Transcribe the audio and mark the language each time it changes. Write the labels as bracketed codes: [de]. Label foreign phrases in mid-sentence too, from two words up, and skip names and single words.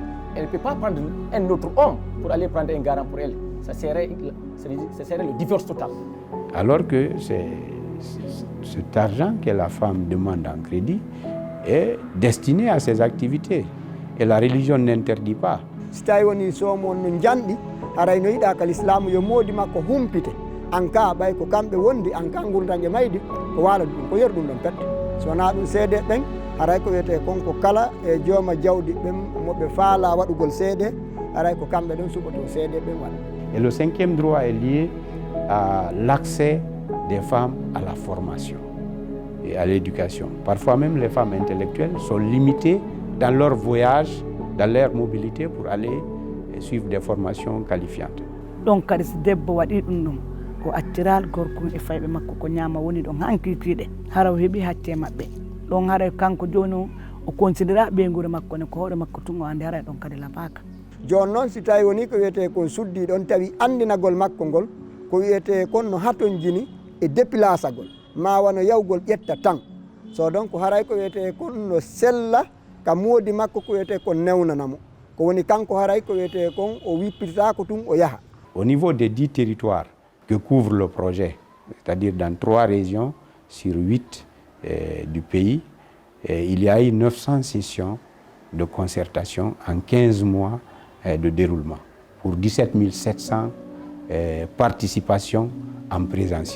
[fr] Elle ne peut pas prendre un autre homme pour aller prendre un garant pour elle. Ça serait le divorce total. Alors que cet argent que la femme demande en crédit est destiné à ses activités. Et la religion n'interdit pas. [ff] Si tawi woni somo no janɗi haray no yiɗa ka l'islam yo moodi makko humpite an ka ɓay ko kamɓe wondi an ka gurdanje maydi ko waala ɗum ko yer ɗum ɗon pette so wona ɗum seede ɓen haray ko wiyete konko kala e jooma jawdi ɓen moɓe faala waɗugol seede haray ko kamɓe ɗon suɓoto seede ɓen waɗa. [fr] Et le cinquième droit est lié à l'accès des femmes à la formation et à l'éducation. Parfois même les femmes intellectuelles sont limitées dans leur voyage, dans leur mobilité pour aller suivre des formations qualifiantes. [ff] Donc kadi so debbo waɗi ɗum ɗum o acciral gorko e fayɓe makko ko ñaama woni ɗon hankikiɗe hara o heeɓi hacce maɓɓe ɗon haray kanko joni o considéra ɓeygure makko ne ko hoore makko tun o andi haray ɗon kadi labaka. Joni noon si tawi woni ko wiyete kon suddi ɗon tawi andinagol makko ngol ko wiyete kon no haton jini e dépilasagol ma wano yawgol ƴetta tan so donc haray ko wiyete kon no sella ka moodi makko ko wiyete kon newnanamo ko woni kanko haray ko wiyete kon o wippitata ko tun o yaha. [fr] Au niveau des 10 territoires que couvre le projet, c'est-à-dire dans 3 régions sur 8 du pays, il y a eu 900 sessions de concertation en 15 mois de déroulement pour 17 700 participations en présentiel.